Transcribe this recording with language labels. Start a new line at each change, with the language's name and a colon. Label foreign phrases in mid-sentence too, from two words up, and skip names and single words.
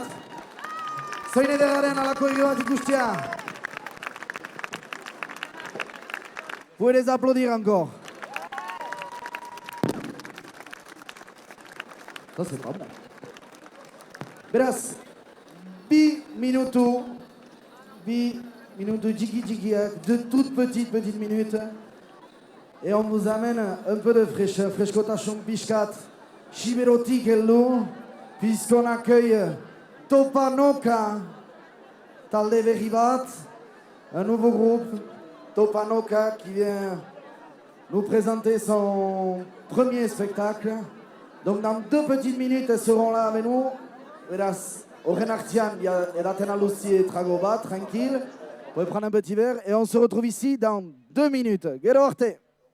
Basque: Zoin edegaren alako hiri bat ikustia!
Spanish: Puedes aplaudir encore.
French: Ça c'est pas bon.
Basque: Beraz, bi minutu jiki-jikiak,
French: de toutes petites minutes. Et on vous amène un peu de fraîcheur,
Basque: fraîchekotasun piskat, chiberotik heldu,
French: puisqu'on accueille
Basque: Topanoka, talde berri bat,
French: un nouveau groupe, Topanoka, qui vient nous présenter son premier spectacle. Donc dans 2 petites minutes, elles seront là avec nous.
Basque: Beraz, horren artian, edaten aluzi etrago bat,
French: tranquille. Vous pouvez prendre un petit verre et on se retrouve ici dans 2 minutes.
Basque: Gero arte!